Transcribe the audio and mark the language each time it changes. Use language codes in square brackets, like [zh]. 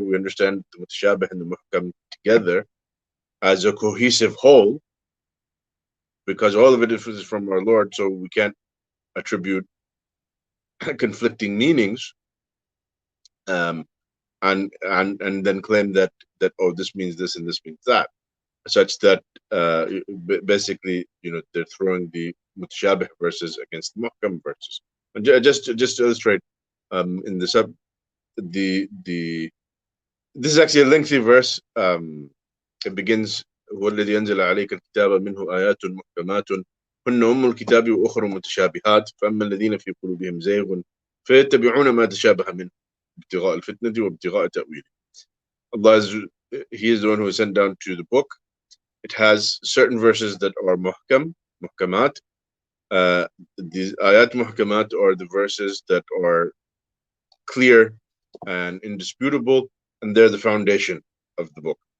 [en] We understand the mutashabih and the muhkam together as a cohesive whole, because all of it is from our Lord, so we can't attribute conflicting meanings and then claim that oh, this means this and this means that, such that basically, you know, they're throwing the mutashabih verses against the muhkam verses. And just to illustrate, in the sub, this is actually a lengthy verse. It begins, [ar] هو الذي أنزل عليك الكتاب منه آيات محكمات هن أم الكتاب وأخر متشابهات فأما الذين في قلوبهم زيغ فيتبعون ما تشابه منه ابتغاء الفتنة وابتغاء تأويله. [en] Allah is, He is the one who sent down to the book. It has certain verses that are muhkamat. These ayat muhkamat are the verses that are clear and indisputable, and they're the foundation of the book.